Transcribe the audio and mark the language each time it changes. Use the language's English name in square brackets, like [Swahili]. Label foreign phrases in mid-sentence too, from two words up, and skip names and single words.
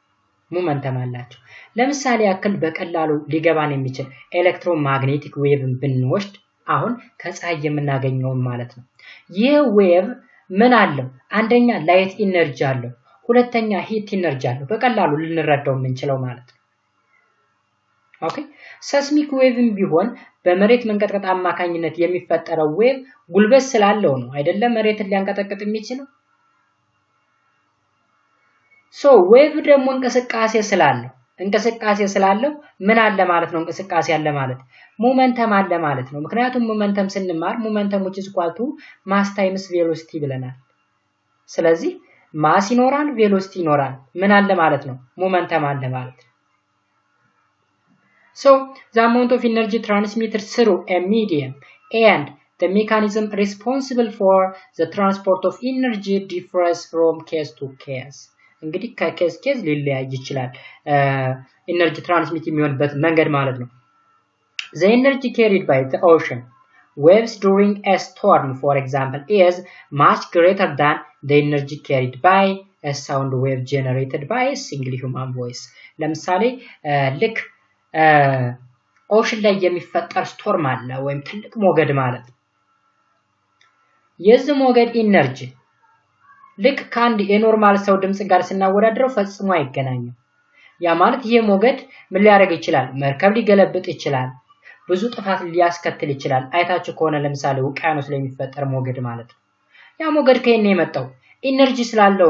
[Amharic] ለምሳሌ ያክል በቀላሉ ሊገባን የሚችል [English] electromagnetic wave [Amharic] ብንወስድ አሁን ከፀሐይ የምናገኘው ማለት ነው ይህ ዌቭ ምን አለው አንደኛ [English] light energy [Amharic] አለው ሁለተኛ [English] heat energy [Amharic] አለው በቀላሉ ልንረዳው የምንችለው ማለት ነው [English] OK seismic wave [Amharic] ቢሆን በመሬት መንቀጥቀጥ አማካኝነት የሚፈጠረው ዌቭ ጉልበት ስላለው ነው አይደለም መሬትን ሊያንቀጠቅጥ የሚችለው ሶ ዌቭ ደግሞ እንቅስቃሴ ስላለው ምን አለ ማለት ነው እንቅስቃሴ አለ ማለት ሞመንተም አለ ማለት ነው ምክንያቱም ሞመንተም ስንማር ሞመንተም [English] which is equal to mass times velocity [Amharic] ብለናል ስለዚህ ማስ ይኖራል ቬሎሲቲ ይኖራል ምን አለ ማለት ነው ሞመንተም አለ ማለት ነው [English] So, the amount of energy transmitted through a medium and the mechanism responsible for the transport of energy differs from case to case. [Amharic] እንግዲህ ከኬስ ኬዝ ሊለያይ ይችላል ኤነርጂ ትራንስሚት የሚሆንበት መንገድ ማለት ነው [English] The energy carried by the ocean waves during a storm for example is much greater than the energy carried by a sound wave generated by a single human voice. [Amharic] ለምሳሌ ልክ ኦሽን ላይ የሚፈጠር ስቶርም አለ ወይም ትልቅ ሞገድ ማለት የዚህ ሞገድ ኢነርጂ ልክ ካንድ የኖርማል ሰው ድምጽ ጋር ስናወዳድረው ፈጽሞ አይገናኝም ያ ማለት ይሄ ሞገድ ምን ሊያደርግ ይችላል መርከብ ሊገለብጥ ይችላል ብዙ ጥፋት ሊያስከትል ይችላል አይታችሁ ከሆነ ለምሳሌ ውቅያኖስ ላይ የሚፈጠር ሞገድ ማለት ነው ያ ሞገድ ከየት ነው የመጣው ኢነርጂ ስላለው